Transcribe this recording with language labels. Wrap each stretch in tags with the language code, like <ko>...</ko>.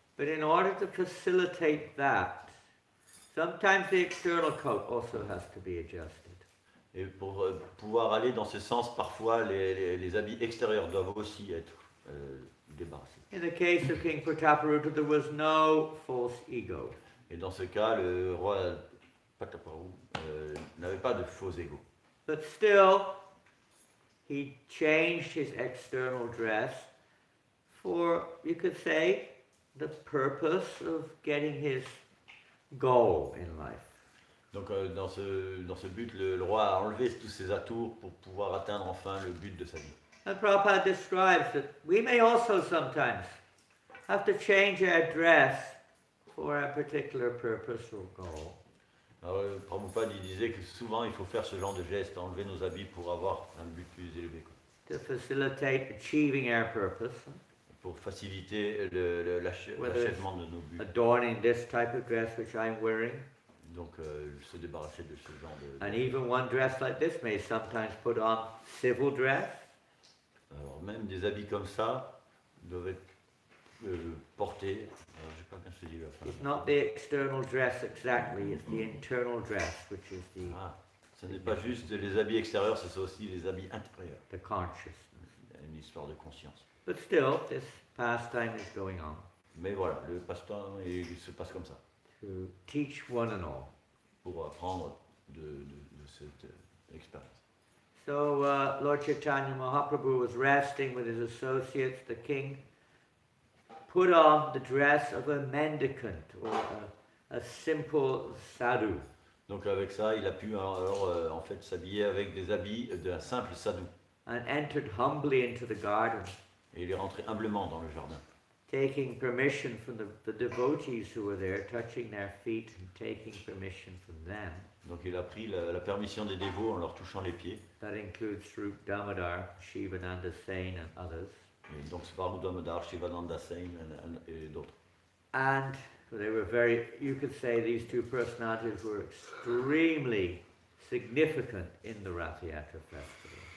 <en>But in order to facilitate that, sometimes the external coat also has to be adjusted.</en> <fr>Et pour pouvoir aller dans ce sens, parfois les habits extérieurs doivent aussi être débarrassés.</fr> <en>In the case of King Prataparudra, there was no false ego.</en> <fr>Et dans ce cas, le roi Prataparudra n'avait pas de faux ego.</fr> <en>But still, he changed his external dress for, you could say, the purpose of getting his goal in life.</en> <fr>Donc dans ce but, le roi a enlevé tous ses atours pour pouvoir atteindre enfin le but de sa vie.</fr> <en>And Prabhupada describes that we may also sometimes have to change our dress for a particular purpose or goal.</en> <fr>Alors, Prabhupada il disait que souvent il faut faire ce genre de geste, enlever nos habits pour avoir un but plus élevé, quoi.</fr> <en>To facilitate achieving our purpose,</en> <fr>Pour faciliter l'achèvement de nos buts.</fr> <en>adorning this type of dress which I'm wearing.</en> <fr>Donc se débarrasser de ce genre de...</fr> <en>And even one dress like this may sometimes put on civil dress.</en> <fr>Alors même des habits comme ça doivent être portés. Alors, je sais pas bien ce que je dis là.</fr> <en>It's not the external dress exactly, it's the internal dress which is</en> <fr>Ce n'est pas juste les habits extérieurs, c'est aussi les habits intérieurs.</fr> <en>the consciousness.</en> <fr>Une histoire de conscience.</fr> <en>But still, this pastime is going on</en> <fr>Mais voilà, le passe-temps, il se passe comme ça.</fr> <en>to teach one and all.</en> <fr>Pour apprendre de cette expérience.</fr> <en>So Lord Chaitanya Mahaprabhu was resting with his associates. The king put on the dress of a mendicant or a simple sadhu.</en> <fr>Donc avec ça, il a pu alors en fait s'habiller avec des habits d'un simple sadhu.</fr> <en>And entered humbly into the garden,</en> <fr>Et il est rentré humblement dans le jardin.</fr> <en>taking permission from the devotees who were there, touching their feet and taking permission from them.</en> <fr>Donc il a pris la permission des dévots en leur touchant les pieds.</fr> <en>That includes Srup Damodar, Shivananda Sain and others.</en> <fr>Et donc Svaru Damodar, Shivananda Sain et d'autres.</fr> <en>And they were very, you could say these two personalities were extremely significant in the Rath Yatra festival.</en>